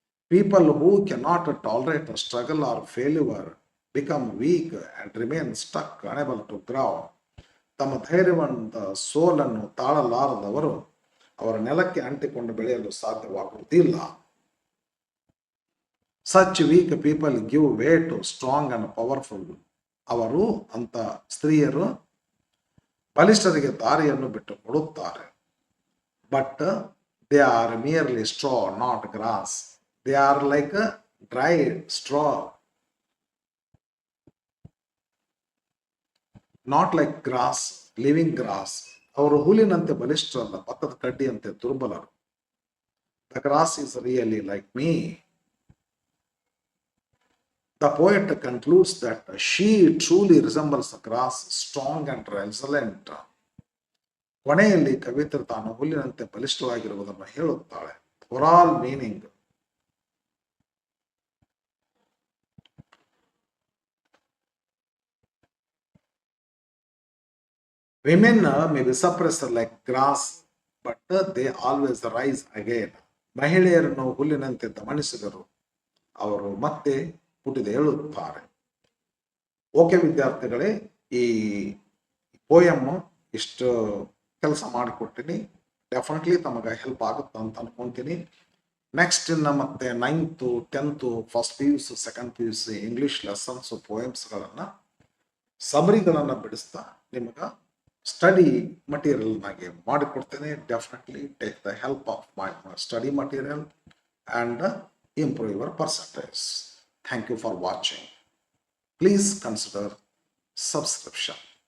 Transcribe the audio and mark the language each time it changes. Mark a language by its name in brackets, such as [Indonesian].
[English] People who cannot tolerate a struggle or failure become weak and remain stuck, unable to grow. [Kannada] ತಮ್ಮ ಧೈರ್ಯವಂತ ಸೋಲನ್ನು ತಾಳಲಾರದವರು ಅವರ ನೆಲಕ್ಕೆ ಅಂಟಿಕೊಂಡು ಬೆಳೆಯಲು ಸಾಧ್ಯವಾಗುವುದಿಲ್ಲ. [English] Such weak people give way to strong and powerful. [Kannada] ಅವರು ಅಂತ ಸ್ತ್ರೀಯರು ಬಲಿಷ್ಠರಿಗೆ ದಾರಿಯನ್ನು ಬಿಟ್ಟು ಕೊಡುತ್ತಾರೆ. [English] But they are merely straw, not grass. They are like a dried straw, not like grass, living grass. [Kannada] ಅವರು ಹುಲ್ಲಿನಂತೆ ಬಲಿಷ್ಠರಲ್ಲ, ಭತ್ತದ ಕಡ್ಡಿಯಂತೆ ದುರ್ಬಲರು. [English] The grass is really like me. The poet concludes that she truly resembles the grass, strong and resilient. [Kannada] ಕೊನೆಯಲ್ಲಿ ಕವಿತೆ ತಾನು ಹುಲ್ಲಿನಂತೆ ಬಲಿಷ್ಠವಾಗಿರುವುದನ್ನು ಹೇಳುತ್ತಾಳೆ. [English] Overall meaning: women may be suppressed like grass, but they always rise again. [Kannada] ಮಹಿಳೆಯರನ್ನು ಹುಲ್ಲಿನಂತೆ ದಮನಿಸಿದರು, ಅವರು ಮತ್ತೆ ಹುಟ್ಟಿದ ಹೇಳುತ್ತಾರೆ. Okay ವಿದ್ಯಾರ್ಥಿಗಳೇ, ಈ ಪೋಯಮ್ ಇಷ್ಟು ಕೆಲಸ ಮಾಡಿಕೊಟ್ಟಿನಿ. ಡೆಫಿನೆಟ್ಲಿ ತಮಗೆ ಹೆಲ್ಪ್ ಆಗುತ್ತೆ ಅಂತ ಅನ್ಕೊಂತೀನಿ. ನೆಕ್ಸ್ಟ್ ಇನ್ನು ಮತ್ತೆ 9th 10th first PUC second PUC English lessons ಪೋಯಮ್ಸ್ಗಳನ್ನು ಸಮರಿಗಳನ್ನು ಬಿಡಿಸ್ತಾ ನಿಮಗೆ study ಮಟೀರಿಯಲ್ನಾಗೆ ಮಾಡಿಕೊಡ್ತೇನೆ. [English] Definitely take the help of my study material and improve your percentage. Thank you for watching. Please consider subscription.